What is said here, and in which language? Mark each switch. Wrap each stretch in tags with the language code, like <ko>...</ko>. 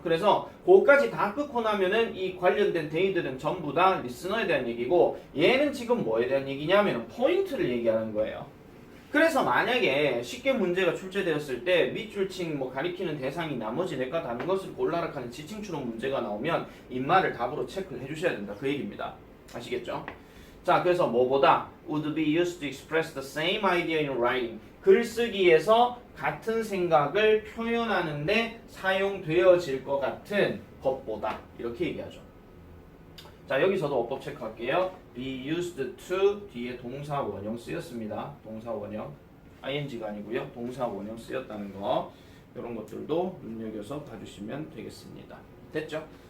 <ko>그래서 그거까지 다 끊고 나면은 이 관련된 they들은 전부 다 리스너에 대한 얘기고, 얘는 지금 뭐에 대한 얘기냐면 포인트를 얘기하는 거예요. 그래서 만약에 쉽게 문제가 출제되었을 때 밑줄칭 뭐 가리키는 대상이 나머지 넷과 다른 것을 골라라 하는 지칭추론 문제가 나오면 인마를 답으로 체크를 해주셔야 된다, 그 얘기입니다. 아시겠죠? 자, 그래서 뭐보다</ko> <en>would be used to express the same idea in writing.</en> <ko>글쓰기에서 같은 생각을 표현하는데 사용되어질 것 같은 것보다, 이렇게 얘기하죠. 자, 여기서도 어법 체크할게요. be used to 뒤에 동사 원형 쓰였습니다. 동사 원형 ing가 아니고요. 동사 원형 쓰였다는 거, 이런 것들도 눈여겨서 봐주시면 되겠습니다. 됐죠?</ko>